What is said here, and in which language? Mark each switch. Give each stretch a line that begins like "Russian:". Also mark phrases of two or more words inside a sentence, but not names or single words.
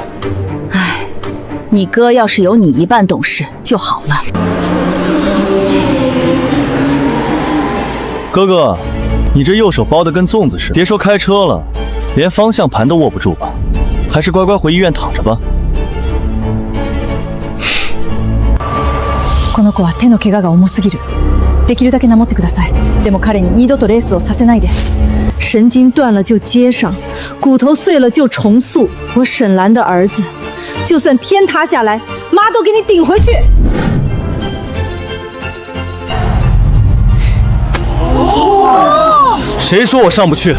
Chinese: 唉，你哥要是有你一半懂事就好了。哥哥，你这右手包得跟粽子似的，别说开车了，连方向盘都握不住吧？还是乖乖回医院躺着吧。
Japanese: この子は手の怪我が重すぎる。できるだけ守ってください。でも彼に二度とレースをさせないで。
Chinese: 神经断了就接上，骨头碎了就重塑。我沈兰的儿子，就算天塌下来，妈都给你顶回去。谁说我上不去？